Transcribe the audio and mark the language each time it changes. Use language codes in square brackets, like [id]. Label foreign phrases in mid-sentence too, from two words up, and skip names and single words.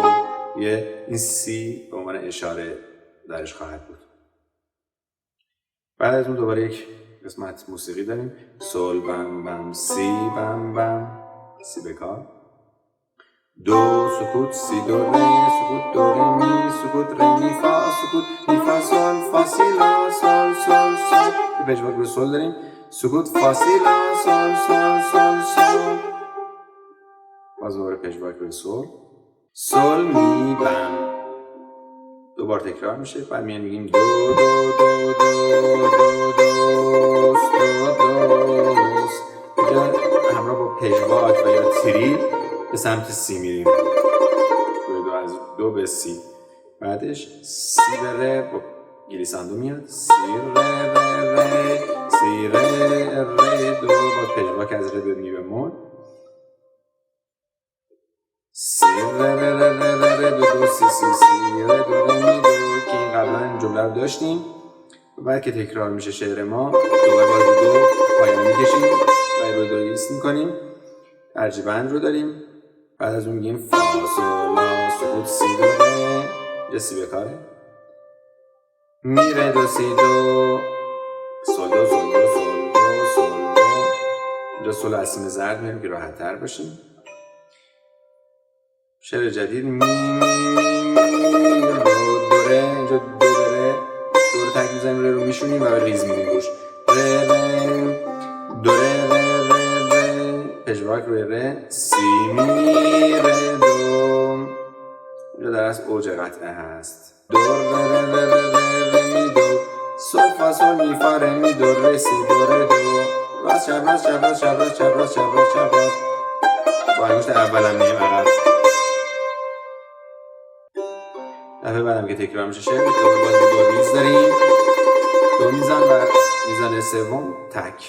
[fa] این سی به عنوان اشاره درش خواهد بود. بعد از اون دوباره یک قسمت موسیقی داریم. سول بم بم سی بم بم، سی بکار، دو سکوت سی دو ری سکوت دو ری می سکوت ری می فا سکوت می فا سول فا سی لا سول سول سول. یه پژواک روی سول داریم. سکوت فا سی لا سول سول سول سول. باز دوباره پژواک روی سول. سول می بم. دو بار تکرار میشه. بعد میگیم دو دو دو دو دو دوست دو دوست. اینجا همراه با پژواک و یا تریل به سمت سی میریم. دو از دو به سی. بعدش سی به ره با گلیساندو میاد. سی ره ره ره سی ره ره دو. باز پژواک از ره به می بمول. سی ره ره ره ره ره دو دو سی سی سی ره دو ره می دو. که این قبلا این جمله رو داشتیم. بعد که تکرار میشه شعر ما دوباره باز دو پایان میکشیم و رو دو ایست میکنیم. ترجیبند رو داریم. بعد از اون میگیم فا سول لا سکوت سی دو ره. اینجا سی بکاره. می ره دو سی دو سول دو سول دو سول دو سول دو. اینجا سول اسیم زرد میریم که راحت تر باشیم. شعر جدید می دو ره. اینجا دو ره دو رو تک میزنیم ره رو میشونیم و به ریز میدیم روش. ره ره دو ره ره ره ره پژواک روی ره. سی می ره دو. اینجا در اصل اوج قطعه هست. دو ره ره ره ره ره می دو سول فا سول می فا ره می دو ره سی دو ره دو. راست چپ راست چپ راست چپ راست چپ راست چپ راست چپ راست. با انگشت اولم میریم عقب. دفعه بعدم که تکرار میشه شعر دوباره باز دو ریز داریم. دو میزان و میزان سوم تک.